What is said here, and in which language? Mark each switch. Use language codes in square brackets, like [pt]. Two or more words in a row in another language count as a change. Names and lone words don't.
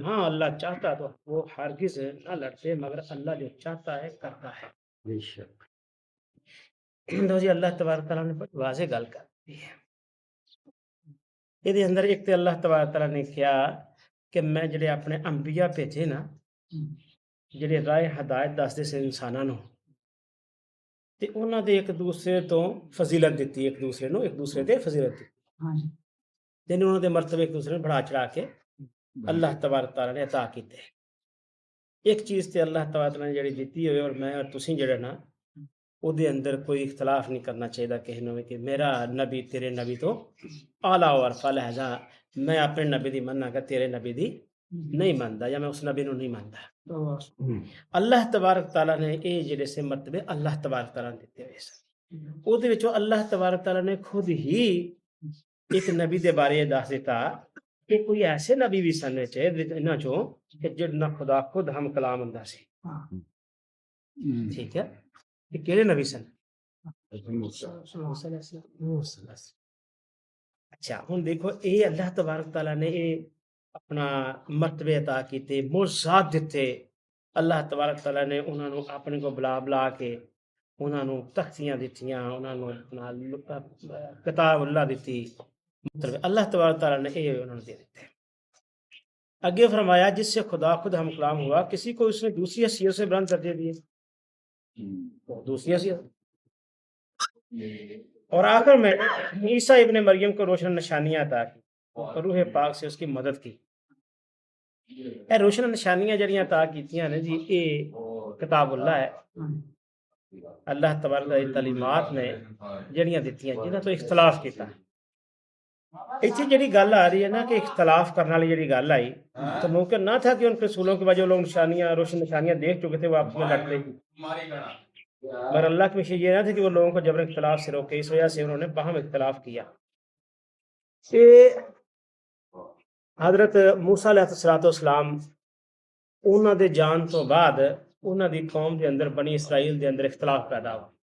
[ur] ہاں اللہ چاہتا تو وہ ہرگز نہ لڑتے، مگر اللہ جو چاہتا ہے کرتا ہے۔ [pa] بے شک تو جی اللہ تبارک تعالیٰ نے بڑی واضح گل کر دی ہے۔ یہ اندر ایک تو اللہ تبارک تعالیٰ نے کیا کہ میں جڑے اپنے انبیاء بھیجے نا، جڑے راہ ہدایت دستے سے انساناں نوں، تے انہاں دے ایک دوسرے تو فضیلت دیتی، ایک دوسرے تے فضیلت دیتی، یعنی انہاں دے مرتبے ایک دوسرے نے بڑھا چڑھا کے اللہ تبارک تعالیٰ نے عطا کیتے۔ ایک چیز تے اللہ تبارک تعالیٰ نے جڑی دیتی ہوئے اور میں اور تسی جڑے نا او دے اندر کوئی اختلاف نہیں کرنا چاہیے کہنے میں کہ میرا نبی تیرے نبی تو اعلیٰ و عرفہ، لہذا میں اپنے نبی دی مننا کہ تیرے نبی دی نہیں مانتا، یا میں اس نبی نو نہیں مانتا۔ اللہ تبارک تعالیٰ نے اے جڑے سے مرتبے اللہ تبارک تعالیٰ نے دیتے ہوئے سن، او دے وچوں اللہ تبارک تعالیٰ نے خود ہی ایک نبی دے بارے دس دیتا کہ کوئی ایسے نبی بھی سن انہاں چوں کہ جڑا خدا خود ہم کلام ہوندا سی۔ ٹھیک ہے، کہ کیڑے نبی سن؟ اچھا ہن دیکھو اے اللہ تبارک تعالیٰ نے اے اپنا مرتبے عطا کیتے، معجزات دیتے۔ اللہ تبارک تعالیٰ نے انہاں نوں اپنے کو بلا بلا کے انہاں نوں تختیاں دتیاں، انہاں نوں اپنا کتاب اللہ دتی، مطلب اللہ تبارک تعالیٰ نے اے انہاں نوں دے دیتے۔ [ur] آگے فرمایا جس سے خدا خود ہم کلام ہوا، کسی کو اس نے دوسری حیثیت سے بلند درجے دیے، دوسری حیثیت، اور آخر میں عیسیٰ ابن مریم کو روشن نشانیاں عطا کی اور روح پاک سے اس کی مدد کی۔ [pa] اے روشن نشانیاں جڑیاں عطا کیتیاں نے جی، اے کتاب اللہ ہے، اللہ تبارک تعالیٰ دی تعلیمات نے جڑیاں دتیاں جنہاں تو اختلاف کیتا۔ ایتھے جڑی گل آ رہی ہے نا کہ اختلاف کرنے والی جڑی گل آئی، [ur] تو ممکن نہ تھا کہ ان رسولوں کے بعد جو لوگ نشانیاں روشن نشانیاں دیکھ چکے تھے وہ آپس میں لڑتے، مگر اللہ کی مشیت یہ نہ تھی کہ وہ لوگوں کو جبر اختلاف سے روکے، اس وجہ سے انہوں نے باہم اختلاف کیا۔ [pa] حضرت موسیٰ علیہ السلام انہاں دے جان تو بعد انہاں دی قوم دے اندر بنی اسرائیل دے اندر اختلاف پیدا ہوا۔